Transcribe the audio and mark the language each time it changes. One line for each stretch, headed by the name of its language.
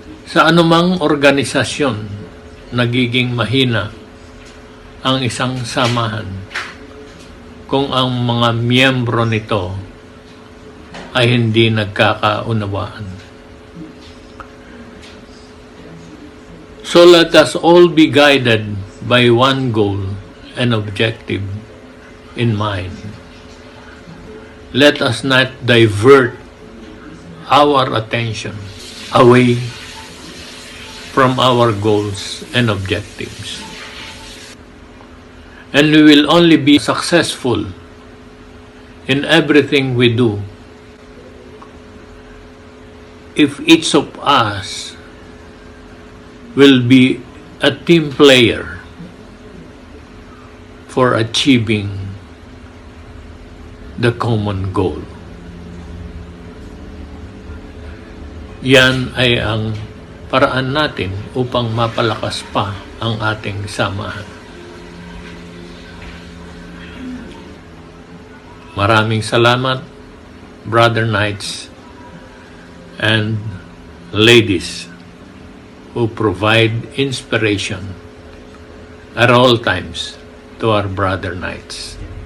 Filipino: Sa anumang organisasyon, nagiging mahina ang isang samahan kung ang mga miyembro nito ay hindi nagkakaunawaan.
English: So let us all be guided by one goal and objective in mind. Let us not divert our attention away from our goals and objectives. And we will only be successful in everything we do if each of us will be a team player for achieving the common goal.
Filipino: Yan ay ang paraan natin upang mapalakas pa ang ating samahan. Maraming salamat,
English: Brother Knights and ladies who provide inspiration at all times to our Brother Knights.